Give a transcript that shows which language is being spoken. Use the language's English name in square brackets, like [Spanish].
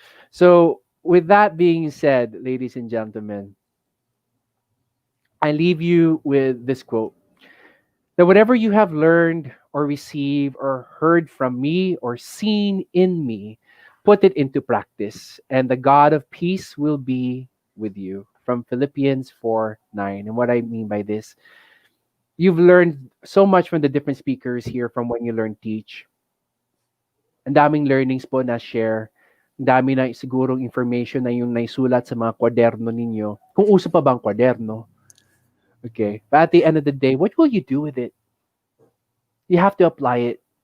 [English] So, with that being said, ladies and gentlemen, I leave you with this quote, that whatever you have learned or received or heard from me or seen in me, put it into practice, and the God of peace will be with you. From Philippians 4:9. And what I mean by this, you've learned so much from the different speakers here from When You Learn Teach. [Filipino] Ang daming learnings po na share. Ang dami na sigurong information na yung naisulat sa mga kwaderno ninyo. Kung uso pa bang kwaderno. Okay. [English] But at the end of the day, what will you do with it? You have to apply it.